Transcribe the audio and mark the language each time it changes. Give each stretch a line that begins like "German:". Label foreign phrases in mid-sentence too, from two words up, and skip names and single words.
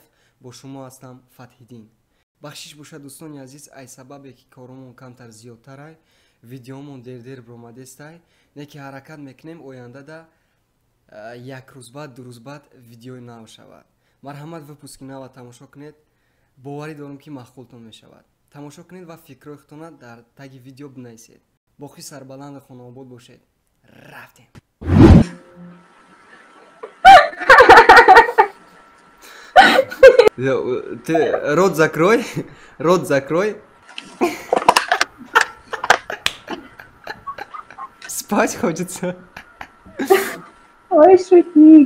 Tajik: бо шумо ҳастам Фатҳиддин. бахшиш боша дӯстони азиз, ай сабабе ки коромон камтар зиёдтарай, видеомон дер бромадестай, не ки ҳаракат мекунем ояндада як рӯз баъд ду рӯз баъд видеои нав шавад. марҳамат выпуски нава тамошо кунед, боварӣ дорам ки махқултон мешавад. тамошо кунед ва фикрҳои худтона дар таги видео бинависед. бохи сарбаланд хонобод бошед. рафтем.
Russian: Ты рот закрой, рот закрой. Спать хочется. Ой, шутник.